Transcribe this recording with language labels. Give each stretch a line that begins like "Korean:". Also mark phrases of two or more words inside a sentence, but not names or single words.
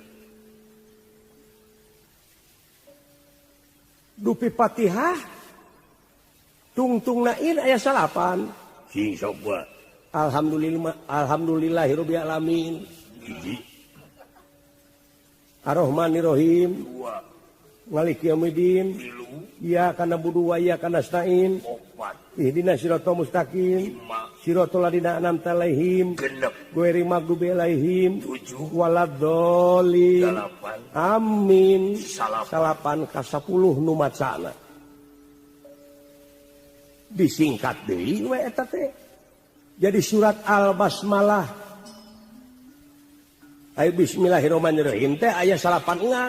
Sundanese: dupi Fatihah tungtungna in aya salapan sing sok we
Arabic: الحمد لله رب العالمين
Sundanese: hiji
Arabic: الرحمن الرحيم
Sundanese: 2
Arabic: مالك يوم الدين
Sundanese: 3
Arabic: إياك نعبد وإياك نستعين
Sundanese: 4
Arabic: اهدنا الصراط المستقيم
Sundanese: 5
Arabic: صراط الذين أنعمت عليهم
Sundanese: genep
Arabic: غير المغضوب عليهم
Sundanese: 7
Arabic: ولا الضالين
Sundanese: 8
Arabic: آمين
Sundanese: salapan salapan ka 10 nu macana disingkat deui we eta teh jadi surat Al-Basmalah aya bismillahirrahmanirrahim teh aya salapan engang